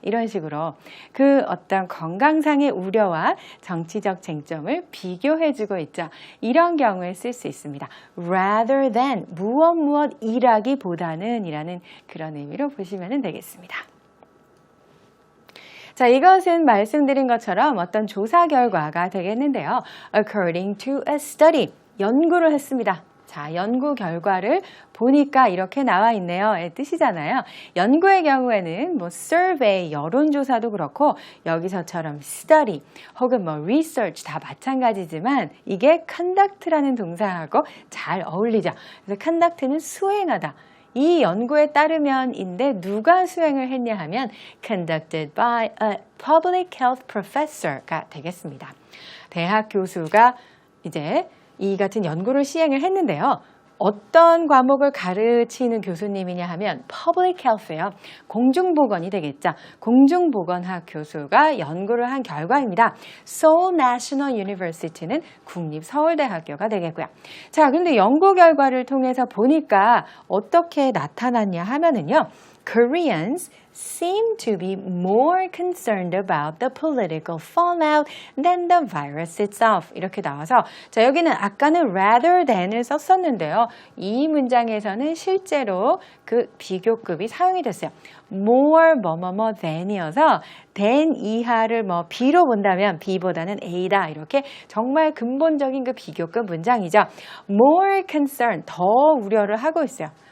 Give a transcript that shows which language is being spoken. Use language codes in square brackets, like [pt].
[ko] 이런 식으로 그 어떤 건강상의 우려와 정치적 쟁점을 비교해주고 있죠. 이런 경우에 쓸 수 있습니다. rather than 무엇이라기보다는 이라는 그런 의미로 보시면 되겠습니다. 자, 이것은 말씀드린 것처럼 어떤 조사 결과가 되겠는데요. [en] According to a study, [ko] 연구를 했습니다. 자, 연구 결과를 보니까 이렇게 나와 있네요. 의 뜻이잖아요. 연구의 경우에는 뭐 survey, 여론조사도 그렇고 여기서처럼 study 혹은 뭐 research 다 마찬가지지만 이게 conduct라는 동사하고 잘 어울리죠. 그래서 conduct는 수행하다. 이 연구에 따르면인데 누가 수행을 했냐 하면 [en] conducted by a public health professor [ko] 가 되겠습니다. 대학 교수가 이제 이 같은 연구를 시행을 했는데요. 어떤 과목을 가르치는 교수님이냐 하면 public health예요. 공중보건이 되겠죠. 공중보건학 교수가 연구를 한 결과입니다. Seoul National University는 국립서울대학교가 되겠고요. 자, 근데 연구 결과를 통해서 보니까 어떻게 나타났냐 하면은요. [en] Koreans seem to be more concerned about the political fallout than the virus itself. [ko] 이렇게 나와서 자, 여기는 아까는 rather than을 썼었는데요. 이 문장에서는 실제로 그 비교급이 사용이 됐어요. more 뭐뭐뭐 than이어서 than 이하를 뭐 B로 본다면 B보다는 A다. 이렇게 정말 근본적인 그 비교급 문장이죠. [en] more concern, [ko] 더 우려를 하고 있어요.